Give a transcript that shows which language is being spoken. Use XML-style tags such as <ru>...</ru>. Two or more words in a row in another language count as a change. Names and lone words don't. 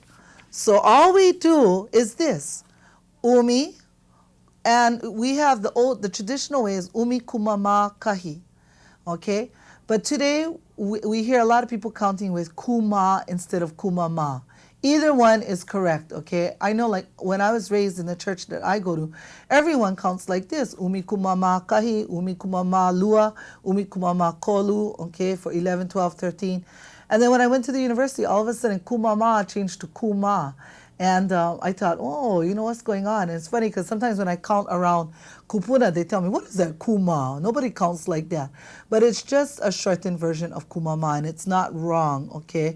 <en>So all we do is this, umi, and we have the traditional way is</en> <haw>umi kumama kahi,</haw> <en>okay? But today, we hear a lot of people counting with kuma instead of kumama. Either one is correct, okay? I know, like, when I was raised in the church that I go to, everyone counts like this.</en> <haw>Umi kumama kahi, umi kumama lua, umi kumama kolu,</haw> <en>okay, for 11, 12, 13. And then when I went to the university, all of a sudden, kumama changed to kuma. And I thought, oh, you know what's going on? And it's funny because sometimes when I count around kupuna, they tell me, what is that kuma? Nobody counts like that. But it's just a shortened version of kumama, and it's not wrong, okay?</en>